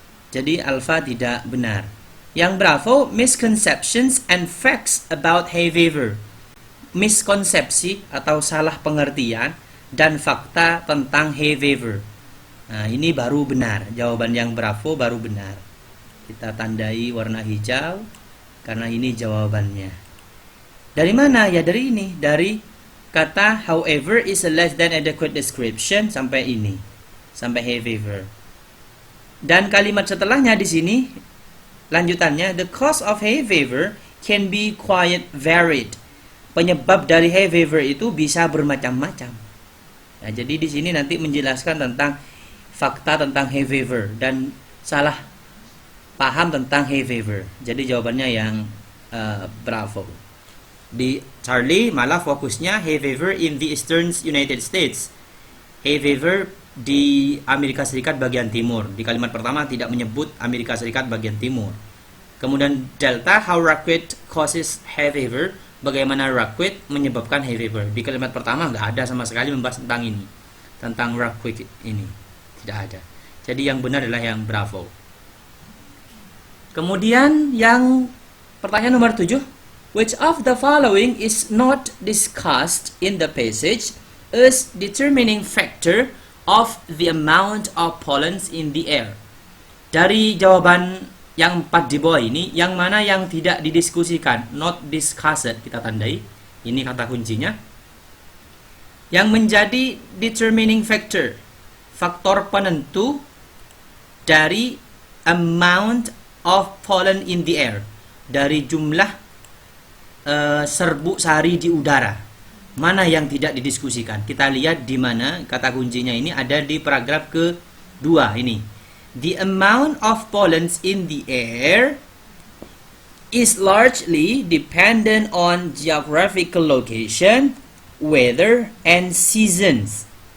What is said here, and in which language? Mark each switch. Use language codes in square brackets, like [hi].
[id] Jadi alpha tidak benar. Yang bravo, [en] misconceptions and facts about hay fever. [id] Miskonsepsi atau salah pengertian dan fakta tentang hay fever. Nah, ini baru benar. Jawaban yang bravo baru benar. Kita tandai warna hijau karena ini jawabannya. Dari mana? Ya dari ini. Dari kata [en] however is a less than adequate description [id] sampai ini. Sampai hay fever. Dan kalimat setelahnya di sini lanjutannya, [en] the cause of hay fever can be quite varied. [id] Penyebab dari hay fever itu bisa bermacam-macam. Nah, jadi di sini nanti menjelaskan tentang fakta tentang hay fever dan salah paham tentang hay fever. Jadi jawabannya yang bravo. Di Charlie malah fokusnya [en] hay fever in the Eastern United States. [id] Hay fever di Amerika Serikat bagian timur. Di kalimat pertama tidak menyebut Amerika Serikat bagian timur. Kemudian delta, [en] how racquet causes hay fever. [id] Bagaimana racquet menyebabkan hay fever. Di kalimat pertama nggak ada sama sekali membahas tentang ini. Tentang racquet ini. Tidak ada. Jadi yang benar adalah yang bravo. Kemudian yang pertanyaan nomor 7. [en] Which of the following is not discussed in the passage as determining factor of the amount of pollens in the air? [id] Dari jawaban yang 4 di bawah ini, yang mana yang tidak didiskusikan? [en] Not discussed, [id] kita tandai. Ini kata kuncinya. Yang menjadi determining factor, faktor penentu dari [en] amount of pollen in the air, [id] dari jumlah serbuk sari di udara. Mana yang tidak didiskusikan? Kita lihat di mana kata kuncinya ini ada di paragraf kedua ini. [en] The amount of pollens in the air is largely dependent on geographical location, weather, and seasons.